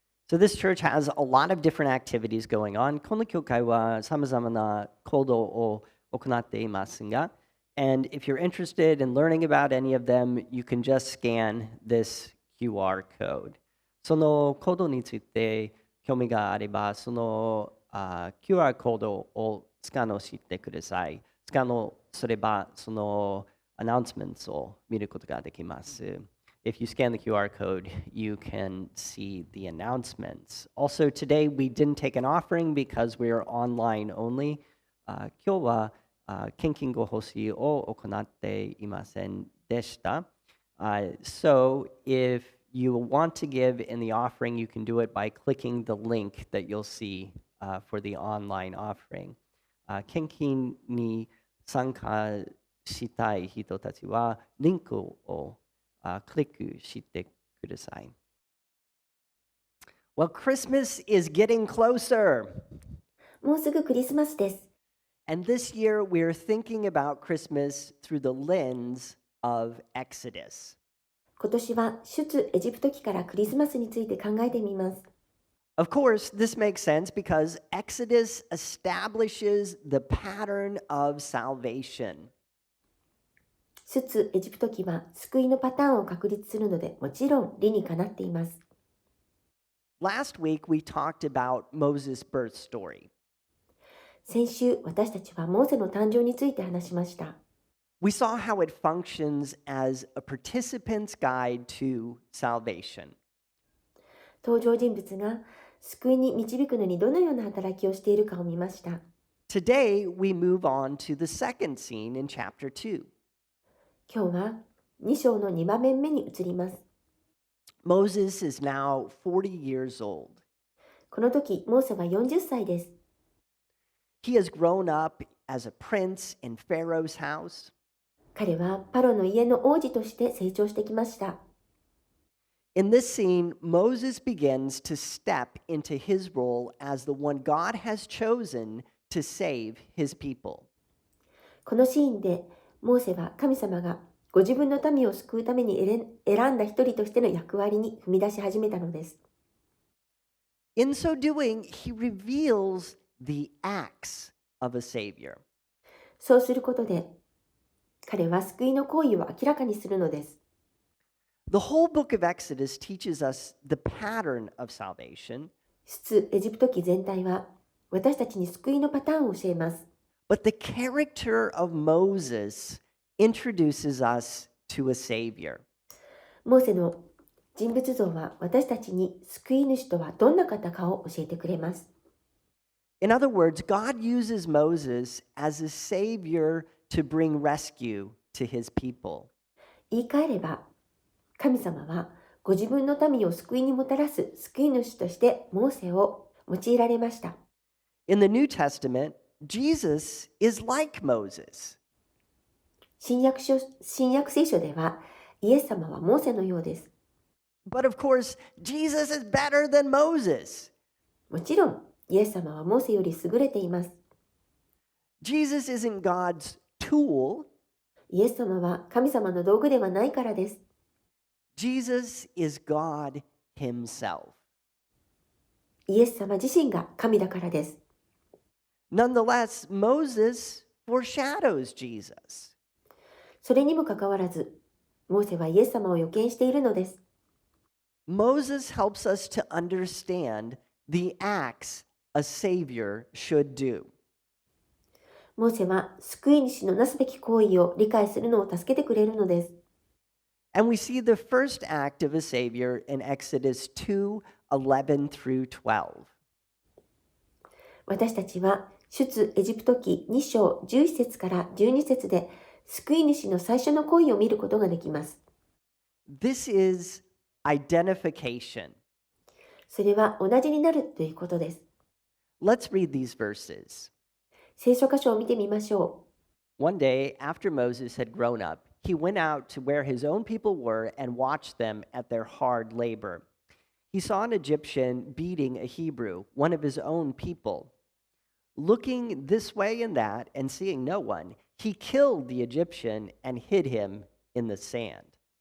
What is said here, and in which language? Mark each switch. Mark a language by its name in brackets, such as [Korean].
[English] So this church has a lot of different activities going on. [Japanese] この教会は様々な行動を行っていますが、 [English] and if you're interested in learning about any of them, you can just scan this QR code. [Japanese] そのコードについて興味があれば、そのQR コードをスキャンしてください。スキャンすれば、そのアナウンスメントを見ることができます。 [English] If you scan the QR code, you can see the announcements. Also, today we didn't take an offering because we are online only. [Japanese] 今日は献金ご奉仕を行っていませんでした。 [English] So, if you want to give in the offering, you can do it by clicking the link that you'll see for the online offering. [Japanese] 献金に参加したい人たちは、リンクをクリックしてください。 [English] Well, Christmas is getting closer. [Japanese] もうすぐクリスマスです。 [English] And this year we're thinking about Christmas through the lens of Exodus. [Japanese] 今年は出エジプト記からクリスマスについて考えてみます。 [English] Of course, this makes sense because Exodus establishes the pattern of salvation. [Japanese] 出エジプト記は救いのパターンを確立するので、もちろん理にかなっています。 [English] Last week, we talked about Moses' birth story. [Japanese] 先週、私たちはモーセの誕生について話しました。 [English] We saw how it functions as a participant's guide to salvation. [Japanese] 登場人物が救いに導くのにどのような働きをしているかを見ました。 [English] Today, we move on to the second scene in chapter 2. [Japanese] 今日は2章の2場面目に移ります。 [English] Moses is now 40 years old. [Japanese] この時、モーセは40歳です。 [English] He has grown up as a prince in Pharaoh's house. [Japanese] 彼はパロの家の王子として成長してきました。 [English] In this scene, Moses begins to step into his role as the one God has chosen to save his people. [Japanese] このシーンで、モーセは神様がご自分の民を救うために選んだ一人としての役割に踏み出し始めたのです。 [English] In so doing, he reveals the acts of a savior. [Japanese] そうすることで、彼は救いの行為を明らかにするのです。 [English] The whole book of Exodus teaches us the pattern of salvation, [Japanese] 出エジプト記全体は私たちに救いのパターンを教えます。 [English] but the character of Moses introduces us to a savior. [Japanese] モーセの人物像は私たちに救い主とはどんな方かを教えてくれます。 [English] In other words, God uses Moses as a savior to bring rescue to his people. [Japanese] 言い換えれば、神様はご自分の民を救いにもたらす救い主としてモーセを用いられました。 [English] In the New Testament, Jesus is like Moses. [Japanese] 新約聖書では、イエス様はモーセのようです。 [English] But of course, Jesus is better than Moses. [Japanese] もちろん、イエス様はモーセより優れています。 [English] Jesus isn't God's tool. [Japanese] イエス様は神様の道具ではないからです。 [English] Jesus is God himself. [Japanese] イエス様自身が神だからです。 [English] Nonetheless, Moses foreshadows Jesus. [Japanese] それにもかかわらず、モーセはイエス様を予見しているのです。 [English] Moses helps us to understand the acts a savior should do. [Japanese] モーセは救い主のなすべき行為を理解するのを助けてくれるのです。 [English] And we see the first act of a savior in Exodus 2:11 through 12. [Japanese] 私たちは出エジプト記2章11節から12節で救い主の最初の行為を見ることができます。 [English] This is identification. [Japanese] それは同じになるということです。 [English] Let's read these verses. [Japanese] 聖書箇所を見てみましょう。 [English] One day, after Moses had grown up, he went out to where his own people were and watched them at their hard labor. He saw an Egyptian beating a Hebrew, one of his own people. Looking this way and that and seeing no one, he killed the Egyptian and hid him in the sand.